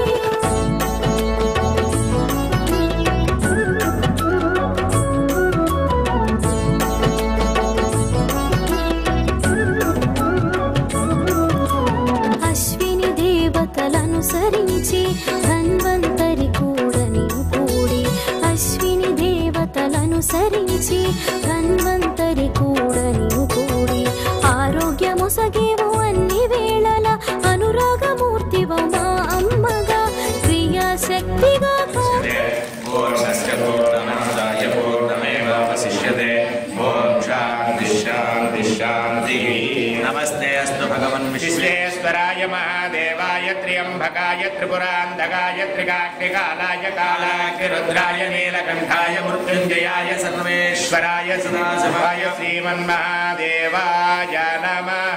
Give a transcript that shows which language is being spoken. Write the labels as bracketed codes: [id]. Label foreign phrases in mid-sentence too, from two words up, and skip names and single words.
[te] అశ్విని దేవతలనుసరించి ధన్వంతరి కూడని కూడి అశ్విని దేవతలనుసరించి ధన్వంతరి కూడని కూడి ఆరోగ్యముసగేవు అన్ని వేళల అనురాగమూర్తివ మా అమ్మగా క్రియాశక్తిగా [sa] नमस्ते अस्तु भगवन् विश्वेश्वराय महादेवाय त्र्यंबकाय त्रिपुरांधकाय त्रिकाग्निकालाय कालाग्निरुद्राय नीलकंठाय मृत्युंजयाय सर्वेश्वराय सदाशिवाय श्रीमन्महादेवाय नमः।